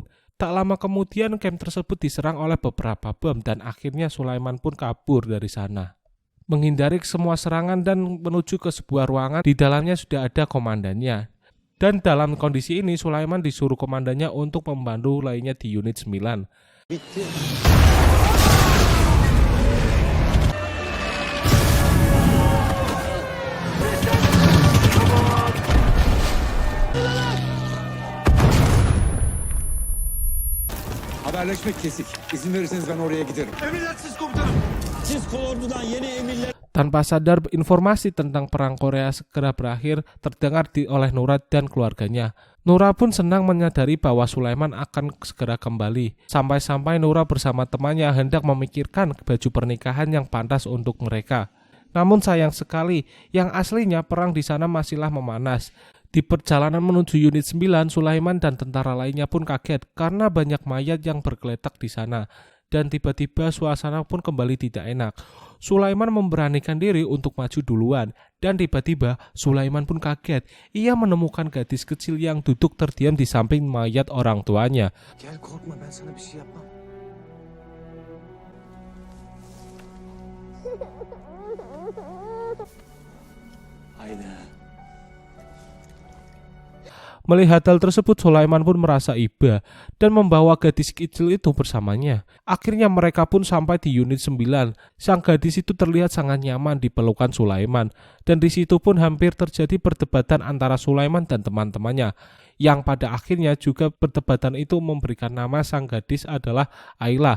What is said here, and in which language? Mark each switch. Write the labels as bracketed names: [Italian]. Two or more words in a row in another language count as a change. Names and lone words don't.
[Indonesian] Tak lama kemudian camp tersebut diserang oleh beberapa bom dan akhirnya Sulaiman pun kabur dari sana. Menghindari semua serangan dan menuju ke sebuah ruangan, di dalamnya sudah ada komandannya. Dan dalam kondisi ini Sulaiman disuruh komandannya untuk membantu lainnya di unit 9. [Turkish] Haberleşmek kesik. İzin verirseniz ben oraya giderim. Emredersiniz komutanım. Siz kolordudan yeni emirler... [Indonesian] Tanpa sadar, informasi tentang perang Korea segera berakhir terdengar oleh Nura dan keluarganya. Nura pun senang menyadari bahwa Sulaiman akan segera kembali. Sampai-sampai Nura bersama temannya hendak memikirkan baju pernikahan yang pantas untuk mereka. Namun sayang sekali, yang aslinya perang di sana masihlah memanas. Di perjalanan menuju unit 9, Sulaiman dan tentara lainnya pun kaget karena banyak mayat yang bergeletak di sana. Dan tiba-tiba suasana pun kembali tidak enak. Sulaiman memberanikan diri untuk maju duluan. Dan tiba-tiba Sulaiman pun kaget. Ia menemukan gadis kecil yang duduk terdiam di samping mayat orang tuanya. [Turkish] Gel korkma ben sana bir şey yapmam. Haydi. [Indonesian] Melihat hal tersebut, Sulaiman pun merasa iba dan membawa gadis kecil itu bersamanya. Akhirnya mereka pun sampai di unit 9. Sang gadis itu terlihat sangat nyaman di pelukan Sulaiman. Dan di situ pun hampir terjadi perdebatan antara Sulaiman dan teman-temannya. Yang pada akhirnya juga perdebatan itu memberikan nama sang gadis adalah Ayla.